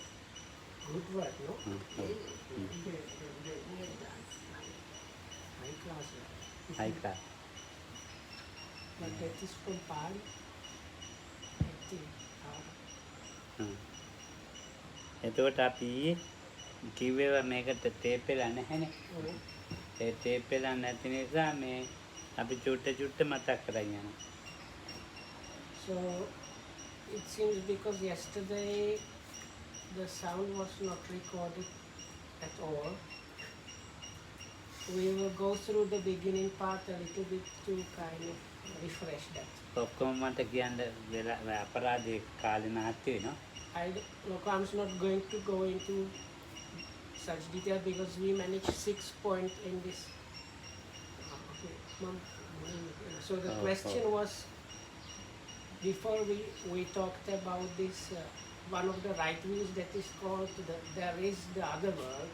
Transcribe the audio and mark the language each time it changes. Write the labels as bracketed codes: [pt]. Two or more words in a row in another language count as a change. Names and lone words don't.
[en] Good work, no? High class. high class. But that is from Pali. I think. [si] එතකොට අපි කිව්වේ මේකට ටේප් වෙලා නැහැනේ. ඒ ටේප් වෙලා නැති නිසා මේ අපි චුට්ට මතක් කරගෙන යනවා. [en] So it seems because yesterday the sound was not recorded at all. We will go through the beginning part a little bit to kind of refresh that. [si] ඔක්කොම මට කියන්න වෙලා අපරාධේ කාලේ නාස්ති වෙනවා. [en] Look, I'm not going to go into such detail because we managed 6 points in this. Okay, Mom. So the question was, before we talked about this, one of the right views that is called there is the other world.